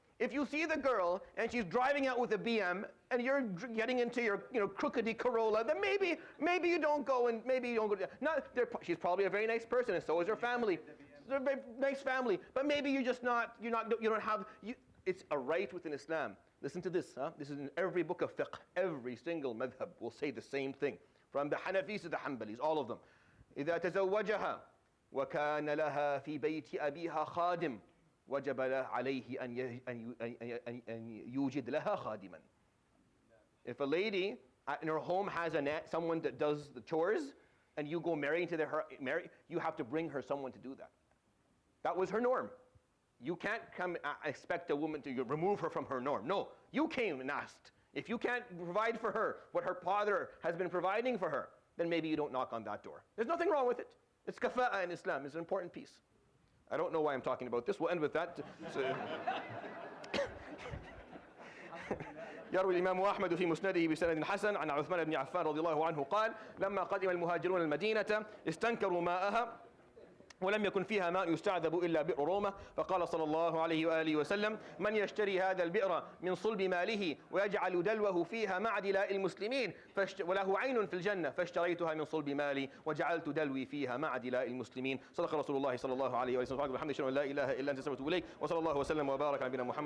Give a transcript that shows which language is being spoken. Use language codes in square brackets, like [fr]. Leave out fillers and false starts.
[en] If you see the girl and she's driving out with a BM and you're getting into your crookedy Corolla, then maybe you don't go and maybe you don't go. She's probably a very nice person, and so is her family. They're a very nice family, but maybe you don't have. It's a right within Islam. Listen to this. This is in every book of fiqh. Every single madhab will say the same thing, from the Hanafis to the Hanbalis, all of them. [ar] إذا تزوجها وكان لها في بيت أبيها خادم وجب عليه أن يوجد لها خادما. [en] If a lady in her home has someone that does the chores, and you go marry into you have to bring her someone to do that. That was her norm. You can't come expect a woman to remove her from her norm. No, you came and asked. If you can't provide for her what her father has been providing for her, then maybe you don't knock on that door. There's nothing wrong with it. It's kafa'a in Islam. It's an important piece. I don't know why I'm talking about this. We'll end with that. [ar] يروي الإمام أحمد في مسنده بسند حسن عن عثمان بن عفان رضي الله عنه قال: لما قدم المهاجرون المدينة استنكروا ماءها ولم يكن فيها ماء يستعذب إلا بئر رومة، فقال صلى الله عليه وآله وسلم: من يشتري هذا البئر من صلب ماله ويجعل دلوه فيها مع دلاء المسلمين وله عين في الجنة فاشتريتها من صلب مالي وجعلت دلوي فيها مع دلاء المسلمين. صدق رسول الله صلى الله عليه وسلم. الحمد لله لا إله إلا أنت، استغفرك وأتوب إليك، وصلى الله وسلم وبارك على نبينا محمد.